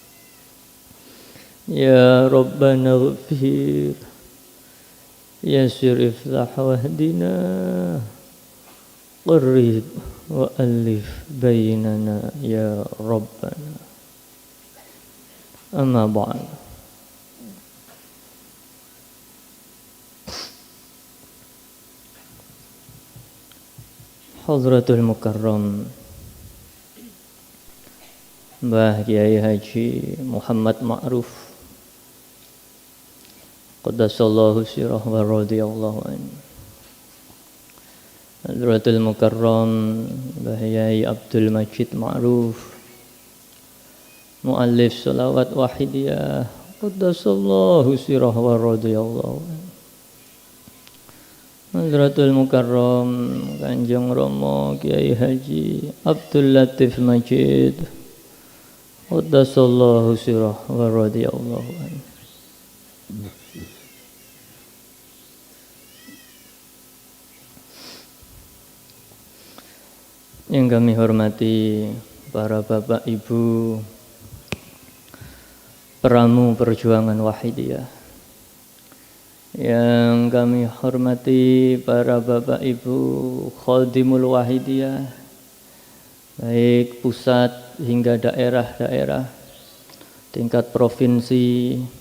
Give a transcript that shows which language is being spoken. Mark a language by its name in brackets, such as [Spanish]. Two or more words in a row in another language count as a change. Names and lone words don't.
[Arabic] يا ربنا اغفر يسر افلح واهدنا قرب وألف بيننا يا ربنا. أما بعد. حضرة المكرم Mbah Kiai Haji Muhammad Ma'ruf قدس الله سره ورضي الله عنه. حضرة المكرم Mbah Kiai Abdul Majid Ma'ruf مؤلف صلوات Wahidiyah قدس الله سره ورضي الله عنه. Hadratul Mukarram Kanjeng Rama Kiai Haji Abdul Latif Majid Qaddasallahu sirah wa radiyallahu anhu. [Indonesian] Yang kami hormati para bapak ibu peramu perjuangan Wahidiyah, yang kami hormati para bapak ibu khadimul Wahidiyah, baik pusat hingga daerah-daerah, tingkat provinsi,